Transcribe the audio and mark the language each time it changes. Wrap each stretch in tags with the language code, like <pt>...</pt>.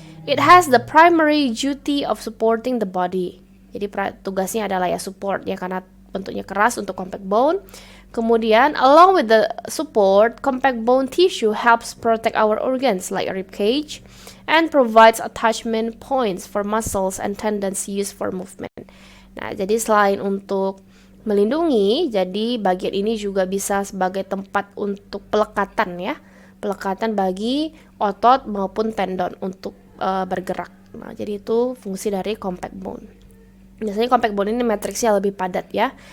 <en>It has the primary duty of supporting the body.</en> <id>Jadi tugasnya adalah ya support ya, karena bentuknya keras untuk compact bone.</id> <en>Kemudian along with the support, compact bone tissue helps protect our organs like rib cage and provides attachment points for muscles and tendons used for movement.</en> <id>Nah, jadi selain untuk melindungi, jadi bagian ini juga bisa sebagai tempat untuk pelekatan ya. Pelekatan bagi otot maupun tendon untuk bergerak. Nah, jadi itu fungsi dari compact bone. Biasanya compact bone ini matriksnya lebih padat ya.</id>